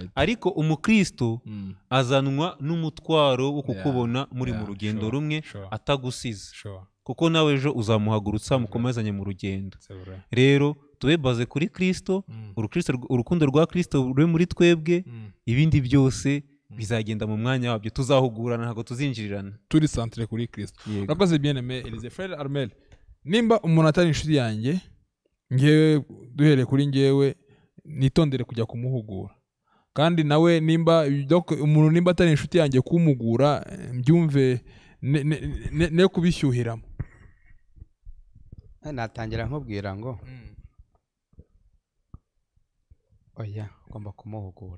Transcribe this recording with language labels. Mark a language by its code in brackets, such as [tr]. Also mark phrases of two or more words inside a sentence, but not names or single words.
[rw] Ariko umukristo azanwa n'umutwaro wo kukubona muri mu rugendo rumwe atagusize, kuko nawe ejo uzamuhagurutsa mukomezanye mu rugendo. Rero tube baze kuri Kristo, urukundo rwa Kristo ruri muri twebwe, ibindi byose bizagenda mu mwanya wabyo, tuzahugurana, ntabwo tuzinjirirana, turi centre kuri Kristo. Urakoze [fr] bien aimé [rw] Elise. Frère Armel, nimba umuntu atari inshuti yanjye, ngewe duhere kuri ngewe, nitondere kujya kumuhugura, kandi nawe nimba umuntu nimba atari inshuti yanjye kumugura, mbyumve ne kubishyuhiramo. Natangira nkubwira ngo oya, ugomba kumuhugura